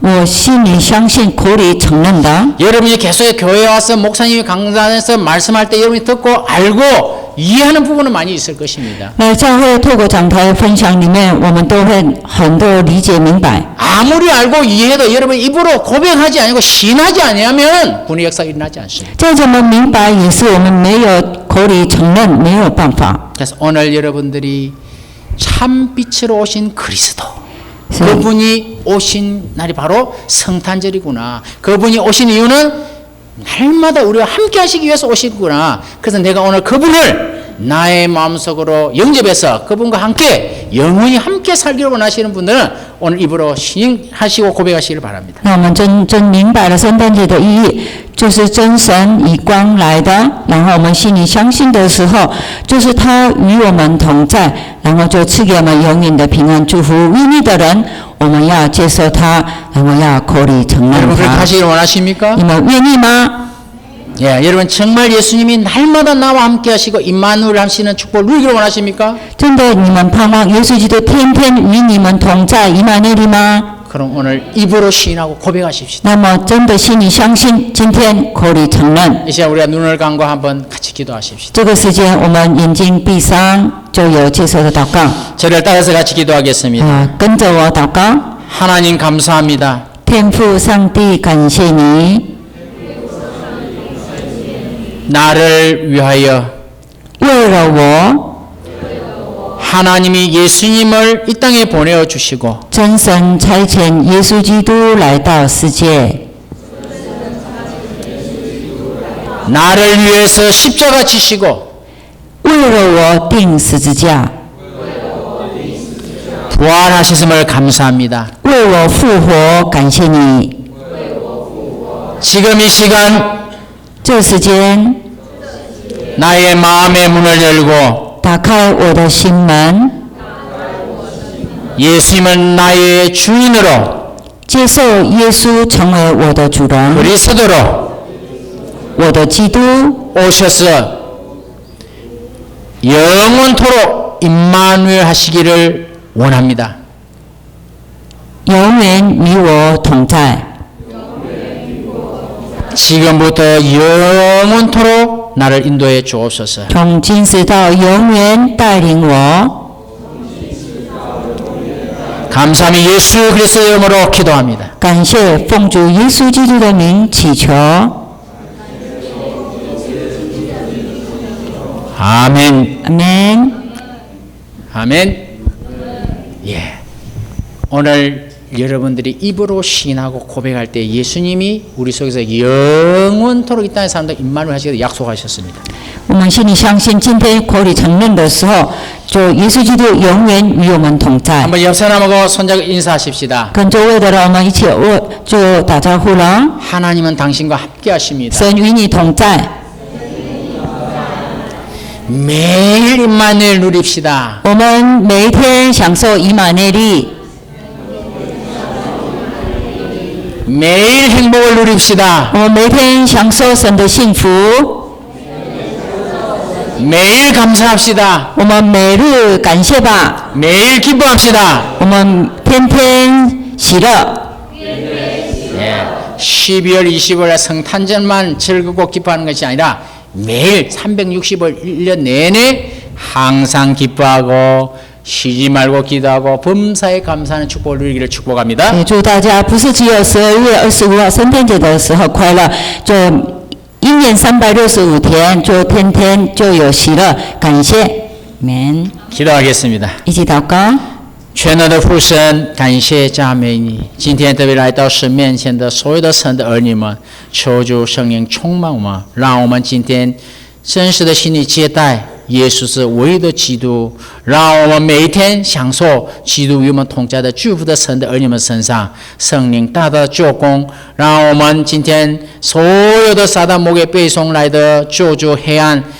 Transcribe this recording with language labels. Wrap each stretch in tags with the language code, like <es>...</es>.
<zh>我心里相信，口里承认的。</zh> <ko>여러분이 계속 교회에 와서 목사님이 강단에서 말씀할 때 여러분이 듣고 알고 이해하는 부분은 많이 있을 것입니다.</ko> <zh>来教会透过讲台分享里面，我们都会很多理解明白。</zh> <ko>아무리 알고 이해해도 여러분 입으로 고백하지 아니고 시인하지 아니하면 분의 역사가 일어나지 않습니다.</ko> <zh>再怎么明白，也是我们没有口里承认，没有办法。</zh> <ko>그래서 오늘 여러분들이 참 빛으로 오신 그리스도</ko> <zh>所以</zh> <ko>그분이 오신 날이 바로 성탄절이구나. 그분이 오신 이유는 날마다 우리와 함께 하시기 위해서 오시구나. 그래서 내가 오늘 그분을 나의 마음속으로 영접해서 그분과 함께 영원히 함께 살기로 원하시는 분들은 오늘 입으로 시인하시고 고백하시기를 바랍니다.</ko> <zh>那我们真明白了圣诞节的意义，就是真神以光来的，然后我们心里相信的时候，就是他与我们同在，然后就赐给我们永远的平安祝福。愿意的人，我们要接受他，然后要口里承认</zh> <ko>여러분 그렇게</ko> <zh>他。</zh> <ko>하시기를 원하십니까?</ko> <zh>你们愿意吗？</zh> <ko>예, 여러분 정말 예수님이 날마다 나와 함께 하시고 임마누엘 하시는 축복을 누리기를 원하십니까?</ko> <zh>真的，你们盼望耶稣基督天天与你们同在，以马内利吗？</zh> <ko>그럼 오늘 입으로 시인하고 고백하십시다.</ko> <zh>那么真的心里相信，今天口里承认。</zh> <ko>이 시간 우리가 눈을 감고 한번 같이 기도하십시다.</ko> <zh>这个时间，我们眼睛闭上，就有接受的祷告。</zh> <ko>저를 따라서 같이 기도하겠습니다.</ko> <zh>跟着我祷告。</zh> <ko>하나님 감사합니다.</ko> <zh>天父上帝，感谢你，</zh> <ko>나를 위하여</ko> <zh>为了我，</zh> <ko>하나님이 예수님을 이 땅에 보내어 주시고</ko> <zh>真神差遣耶稣基督来到世界，</zh> <ko>나를 위해서 십자가 지시고</ko> <zh>为了我钉十字架，</zh> <ko>부활하셨음을 감사합니다.</ko> <zh>为我复活，感谢你。</zh> <ko>지금 이 시간</ko> <zh>这时间，</zh> <ko>나의 마음의 문을 열고</ko> <zh>打开我的心门，</zh> <ko>예수님은 나의 주인으로</ko> <zh>接受耶稣成为我的主人，</zh> <ko>그리스도로</ko> <zh>我的基督，</zh> <ko>오셔서 영원토록 임마누엘 하시기를 원합니다.</ko> <zh>永远与我同在。</zh> <ko>지금부터 영원토록 나를 인도해 주옵소서.</ko> <zh>从今时到永远带领我。</zh> <ko>감사함이 예수 그리스도 이름으로 기도합니다.</ko> <zh>感谢奉主耶稣基督的名祈求，</zh> <ko>아멘.</ko> <zh>阿门。</zh> <ko>아멘. 예. 오늘 여러분들이 입으로 시인하고 고백할 때 예수님이 우리 속에서 영원토록 이 땅에 사람들 임마누엘 하시기를 약속하셨습니다.</ko> <zh>我们心里相信，今天口里承认的时候，就耶稣基督永远与我们同在。</zh> <ko>한번 옆 사람하고 손잡고 인사하십시다.</ko> <zh>跟周围的人，我们一起就打招呼了。</zh> <ko>하나님은 당신과 함께 하십니다.</ko> <zh>神与你同在，</zh> <ko>매일 임마누엘 누립시다.</ko> <zh>我们每一天享受以马内利，</zh> <ko>매일 행복을 누립시다.</ko> <zh>我们每一天享受神的幸福，</zh> <ko>매일 감사합시다.</ko> <zh>我们每日感谢吧，</zh> <ko>매일 기뻐합시다.</ko> <zh>我们天天喜乐。</zh> <ko>예. 12월 25일 성탄절만 즐겁고 기뻐하는 것이 아니라 매일 365일 1년 내내 항상 기뻐하고 쉬지 말고 기도하고 범사에 감사하는 축복을 누리기를 축복합니다.</ko> <zh>也祝大家不是只有12月25号圣诞节的时候快乐，就一年365天，就天天就有喜乐，感谢。</zh> <en>amen。</en> <ko>기도하겠습니다.</ko> <zh>一起祷告。全能的父神，感谢赞美你。今天特别来到神面前的所有的神的儿女们，求主圣灵充满我们，让我们今天真实的心里接待耶稣是唯一的基督，让我们每一天享受基督与我们同在的祝福的神的儿女们身上，圣灵大大的救工，让我们今天所有的撒旦魔鬼背送来的救主黑暗</zh>